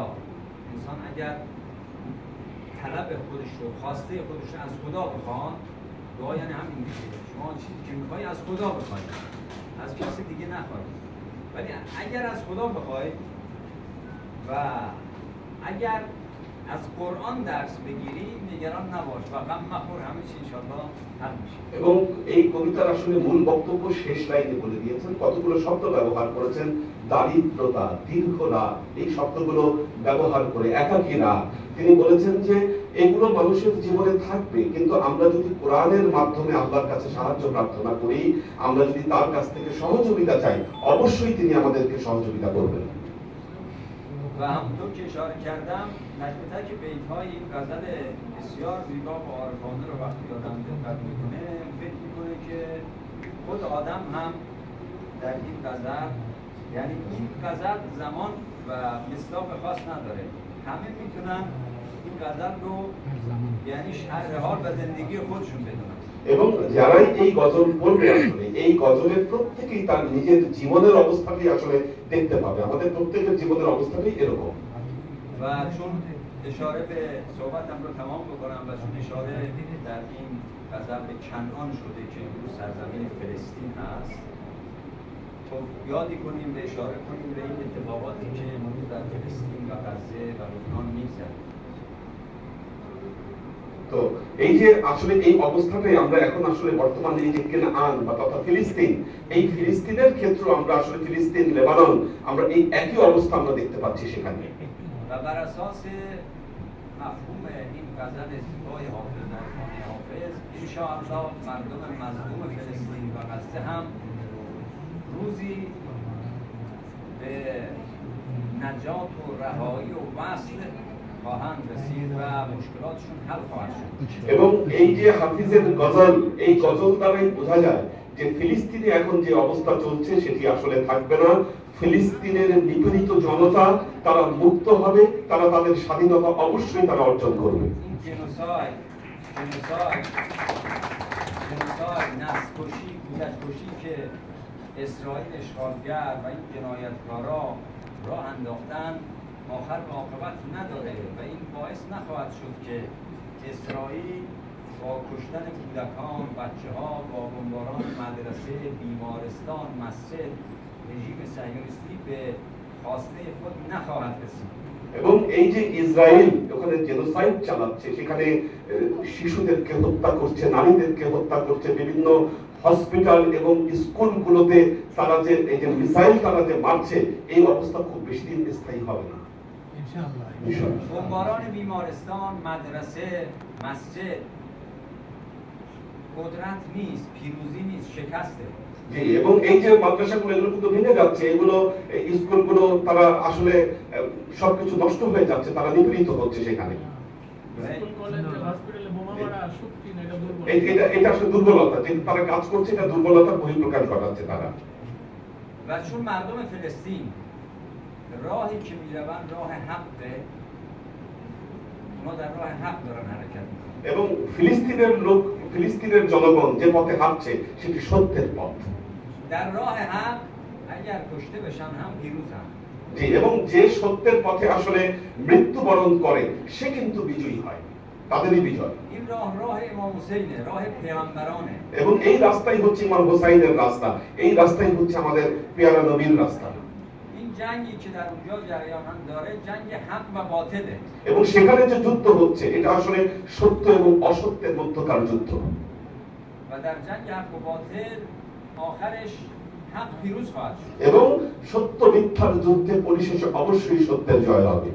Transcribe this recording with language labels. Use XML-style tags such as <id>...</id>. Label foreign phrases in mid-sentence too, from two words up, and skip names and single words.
<fa>انسان اگر طلب خودش رو، خواسته خودش رو از خدا بخواد، دعا یعنی همین میشه. شما چیزی که میخوای از خدا بخوای، از کسی دیگه نخوای. ولی اگر از خدا بخوای و اگر از قرآن درس بگیری، نگران نباش و غم مخور، همه چی انشاءالله حل میشه।</fa> <bn>এবং এই কবিতার আসলে মূল বক্তব্য শেষ লাইনে বলে দিয়েছেন, কতগুলো শব্দ ব্যবহার করেছেন, দারিদ্রতা, দীর্ঘ রাত, এই শব্দগুলো ব্যবহার করে একাকী রাত। তিনি বলেছেন যে এগুলো মানুষের জীবনে থাকবে, কিন্তু আমরা যদি কোরআনের মাধ্যমে আল্লাহর কাছে সাহায্য প্রার্থনা করি, আমরা যদি তার কাছ থেকে সহযোগিতা চাই, অবশ্যই তিনি আমাদেরকে সহযোগিতা করবেন।</bn> <fa>و همونطور که اشاره کردم، تک به تک بیت‌های این غزل بسیار زیبا و عارفانه رو وقتی آدم دقت میکنه، فکر میکنه که خود آدم هم در این غزل، یعنی این غزل زمان و مصداق خاص نداره، همه میتونن این غزل رو یعنی شرح حال و زندگی خودشون بدونن।</fa> <bn>এবং যারাই এই গজল পড়বে, আসলে এই গজলের প্রত্যেকেই তার নিজের জীবনের অবস্থাটাই আসলে দেখতে পাবে। আমাদের প্রত্যেকের জীবনের অবস্থাটাই এরকম।</bn> <fa>و چون اشاره به صحبتم رو تمام بکنم و چون اشاره در این غزل به کنعان شده که امروز سرزمین فلسطین هست، خب یادی کنیم و اشاره کنیم به این اتفاقاتی که امروز در فلسطین و غزه و لبنان می‌گذره।</fa> <bn>তো এই যে আসলে এই অবস্থাটাই আমরা এখন আসলে বর্তমানে এই যে কেনান বা তথা ফিলিস্তিন, এই ফিলিস্তিনের ক্ষেত্র আমরা আসলে ফিলিস্তিন, লেবানন, আমরা এই একই অবস্থা আমরা দেখতে পাচ্ছি সেখানে।</bn> <fa>و بر اساس مفهوم این غزل زیبای حافظ عارفانه حافظ، انشاءالله مردم مظلوم فلسطین و غزه هم روزی به نجات و رهایی و وصل خواهند رسید و مشکلاتشون حل خواهد شد.</fa> <bn>এবং এই যে হাফিজের গজল, এই গজল দ্বারাই বোঝা যায় যে ফিলিস্তিনে এখন যে অবস্থা চলছে সেটি আসলে থাকবে না। ফিলিস্তিনের নিপীড়িত জনতা তারা মুক্ত হবে, তারা তাদের স্বাধীনতা অবশ্যই তারা অর্জন করবে।</bn> <fa>جنوساید نسل‌کشی گوشت‌کشی که اسرائیل اشغالگر و این جنایتکارا راه انداختن آخر به عاقبت نداره و این باعث نخواهد شد که اسرائیل با کشتن کودکان، بچه‌ها، با بمباران مدرسه، بیمارستان، مسجد رژیم صهیونیستی به خواسته خود نخواهد رسید.</fa> <bn>এবং এই যে ইসরায়েল ওখানে জেনোসাইড চালাচ্ছে, সেখানে শিশুদেরকে হত্যা করছে, নারীদেরকে হত্যা করছে, বিভিন্ন হসপিটাল এবং স্কুলগুলোতে তারা যে এই যে মিসাইল তারা যে মারছে, এই অবস্থা খুব বেশি দিন স্থায়ী হবে না ইনশাআল্লাহ।</bn> <fa>بمباران بیمارستان، مدرسه، مسجد قدرت نیست، پیروزی نیست، شکسته.</fa> <bn>জি, এবং এই যে মাদ্রাসাগুলো এগুলো কিন্তু ভেঙে যাচ্ছে, এগুলো স্কুলগুলো তারা আসলে সবকিছু নষ্ট হয়ে যাচ্ছে, তারা নিপীড়িত হচ্ছে সেখানে। এটা আসলে দুর্বলতা, যে তারা কাজ করছে এটা দুর্বলতার বহিঃপ্রকাশ ঘটাচ্ছে তারা।</bn> <fa>و چون مردم فلسطین راهی که میروند راه حقه، اونا در راه حق دارن حرکت میکنن</fa> <bn>এবং ফিলিস্তিনের লোক, ফিলিস্তিনের জনগণ যে পথে হাঁটছে সেটি সত্যের পথ।</bn> <fa>در راه حق اگر کشته بشن هم پیروزن।</fa> <bn>জি, এবং যে সত্যের পথে আসলে মৃত্যুবরণ করে সে কিন্তু বিজয়ী হয়, তাদেরই বিজয়।</bn> <fa>این راه امام حسینه، راه پیامبرانه।</fa> <bn>এবং এই রাস্তাই হচ্ছে ইমাম হোসাইনের রাস্তা, এই রাস্তাই হচ্ছে আমাদের পেয়ারা নবীর রাস্তা।</bn> <fa>این جنگی که در اونجا جریان داره جنگ حق و باطله।</fa> <bn>এবং সেখানে যে যুদ্ধ হচ্ছে এটা আসলে সত্য এবং অসত্যের মধ্যকার যুদ্ধ।</bn> <fa>و در جنگ حق و باطل آخرش حق پیروز خواهد شد।</fa> <bn>এবং সত্য মিথ্যার যুদ্ধে পরিশেষে অবশ্যই সত্যের জয় হবে।</bn>